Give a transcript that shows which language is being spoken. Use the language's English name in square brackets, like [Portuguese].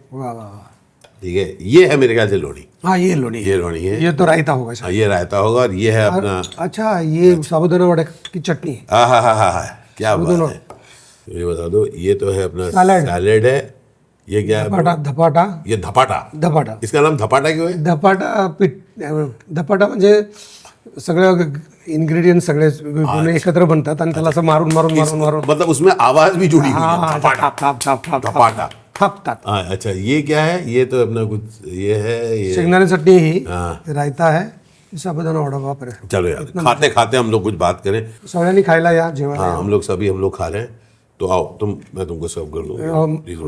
[Hindi] वाह वाह, ठीक है, ये है मेरे ख्याल से लोनी। हाँ ये लोनी, ये लोनी है। ये तो रायता होगा शायद। ये रायता होगा, और ये है अपना, अच्छा ये साबुदाना वड़े की चटनी। हाँ हाँ हाँ हाँ, क्या बात है। ये बता दो, ये तो है अपना सैलेड है। ये क्या है? धपाटा। ये धपाटा। इसका नाम धपाटा क्यों है? [Marathi] धपाटा म्हणजे सगळे इन्ग्रेडियंट सगळे एकत्र बनतात आणि त्याला असं मारून मारून मारून मारून, [Hindi] मतलब उसमें आवाज भी जुड़ी हुई है, धपाटा। [Marathi] थापतात। [Hindi] अच्छा, ये क्या है? ये तो अपना कुछ ये है, ये [Marathi] शेंगदाणे चटनी ही, रायता है, साबुदाणा वडा। [Hindi] बाप रे। चलो यार, खाते खाते हम लोग कुछ बात करें। [Marathi] सगळ्यांनी खायला या, जेवण। [Hindi] हाँ, हम लोग खा रहे हैं, तो आओ मैं तुमको सर्व कर दूँ।